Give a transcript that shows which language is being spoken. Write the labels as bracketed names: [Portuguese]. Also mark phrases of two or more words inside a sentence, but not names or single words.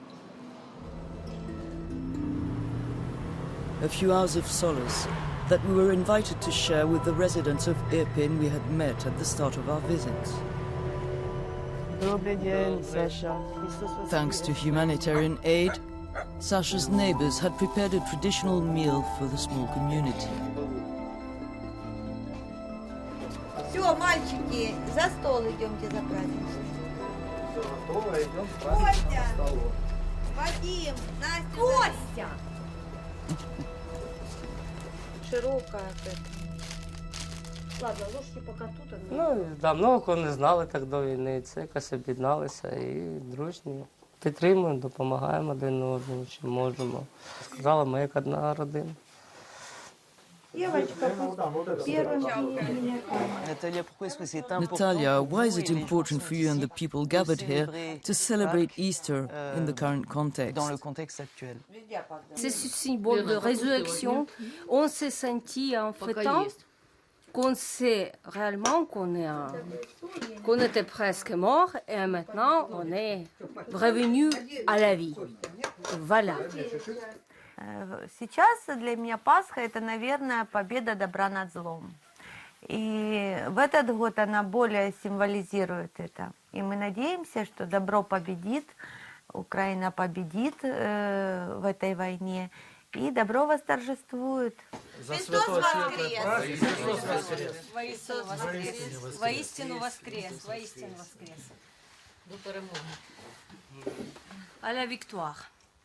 [English] A few hours of solace that we were invited to share with the residents of Irpin we had met at the start of our visit. Thanks to humanitarian aid, Sasha's neighbors had prepared a traditional meal for the small community. [Russian] Все, мальчики, за стол идемте за праздничным. Костя! Вадим! Настя! Костя! Широкая это. Ладно, ложки пока тут. Ну, давно кого не знали так [Ukrainian] до війни. Це якось об'єдналися і дружні. Підтримуємо, допомагаємо один одному, чим можемо. Сказала, ми як одна родина. [English] Natalia, why is it important for you and the people gathered here to celebrate Easter in the current context? [French] C'est ce symbole de résurrection. On s'est senti en fêtant qu'on sait réellement qu'on était presque mort et maintenant on est revenu à la vie. Voilà. [Russian] Сейчас для меня Пасха – это, наверное, победа добра над злом. И в этот год она более символизирует это. И мы надеемся, что добро победит, Украина победит в этой войне, и добро восторжествует. За святой светлый праздник. Христос воскрес! Воистину воскрес! Воистину воскрес! [Ukrainian] До перемоги. [French] À la victoire!